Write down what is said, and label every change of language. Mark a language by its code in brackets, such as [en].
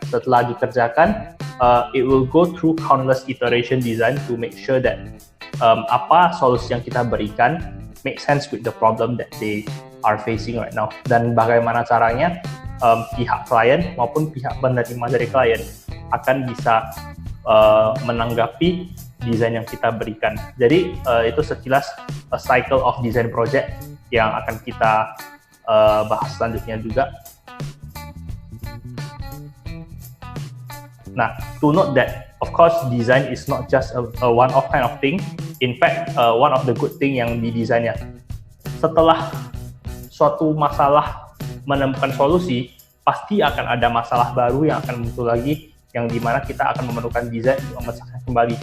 [id] Setelah dikerjakan, [en] it will go through countless iteration design to make sure that [id] apa solusi yang kita berikan [en] make sense with the problem that they are facing right now. [id] Dan bagaimana caranya pihak klien maupun pihak penerima dari klien akan bisa menanggapi desain yang kita berikan. Jadi itu sekilas [en] a cycle of design project [id] yang akan kita bahas selanjutnya juga. [en] Nah, to note that of course design is not just a one-off kind of thing. In fact, one of the good thing [id] yang di desainnya, setelah suatu masalah menemukan solusi, pasti akan ada masalah baru yang akan muncul lagi, yang dimana kita akan memerlukan desain untuk memecahkan kembali.